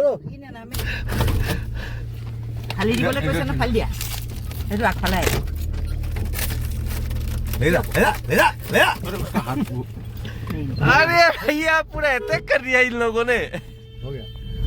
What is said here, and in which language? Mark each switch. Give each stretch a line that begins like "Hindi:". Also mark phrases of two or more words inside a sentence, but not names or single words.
Assamese: খালি দিবলৈ কৈছে না ফালি দিয়া সেইটো আগফালে
Hindi: ले अरे भैया पूरा अटैक कर दिया इन लोगों ने हो गया